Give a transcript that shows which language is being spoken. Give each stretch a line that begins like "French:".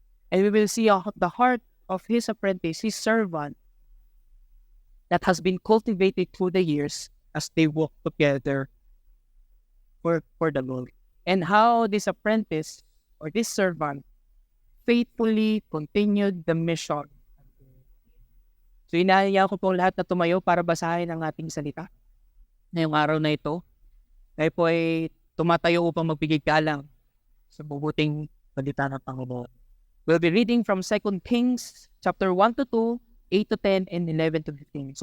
English: And we will see the heart of his apprentice, his servant, that has been cultivated through the years as they walk together for the Lord. And how this apprentice or this servant faithfully continued the mission.
Filipino: So inahaya ko po lahat na tumayo para basahin ang ating salita ngayong araw na ito. Tayo po ay tumatayo upang magbigay galang sa mabuting salita ng Panginoon.
English: We'll be reading from 2 Kings chapter 1 to 2, 8 to 10, and 11 to 15.